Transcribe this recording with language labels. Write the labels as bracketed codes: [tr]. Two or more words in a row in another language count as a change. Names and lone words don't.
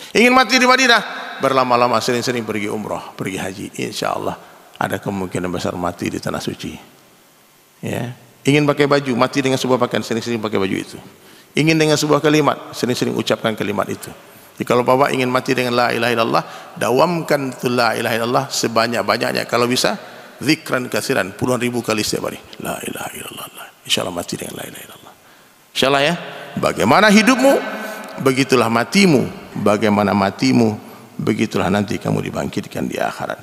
[id] Ingin mati di Madinah, berlama-lama, sering-sering pergi umroh, pergi haji. [ar] إن شاء الله [id] ada kemungkinan besar mati di tanah suci. Ya. Ingin pakai baju, mati dengan sebuah pakaian, sering-sering pakai baju itu. Ingin dengan sebuah kalimat, sering-sering ucapkan kalimat itu. Jadi kalau Bapak ingin mati dengan [ar] لا إله إلا الله, [id] dawamkan [ar] لا إله إلا الله [id] sebanyak-banyaknya. Kalau bisa, [ar] ذكرا كثيرا, [id] puluhan ribu kali setiap hari. [ar] لا إله إلا الله. [id] Insyaallah mati dengan [ar] لا إله إلا الله. [id] Insyaallah ya. Bagaimana hidupmu, begitulah matimu. Bagaimana matimu, begitulah nanti kamu dibangkitkan di akhirat.